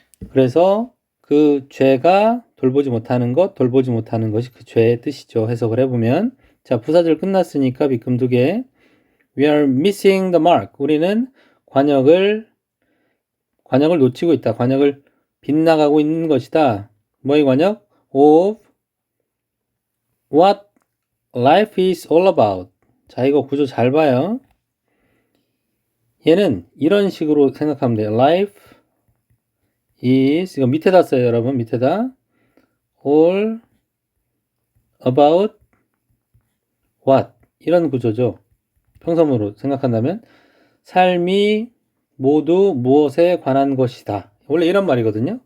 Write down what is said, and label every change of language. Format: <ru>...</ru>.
<ko>그래서 그 죄가 돌보지 못하는 것이 그 죄의 뜻이죠. 해석을 해보면. 자, 부사절 끝났으니까 빗금 두 개.</ko> <en>We are missing the mark.</en> <ko>우리는 관역을 놓치고 있다. 관역을 빗나가고 있는 것이다. 뭐의 관역?</ko> <en>Of what life is all about.</en> <ko>자, 이거 구조 잘 봐요. 얘는 이런 식으로 생각하면 돼요.</ko> <en>Life is,</en> <ko>이거 밑에다 써요, 여러분. 밑에다.</ko> <en>all about what.</en> <ko>이런 구조죠. 평서문으로 생각한다면 삶이 모두 무엇에 관한 것이다. 원래 이런 말이거든요.</ko>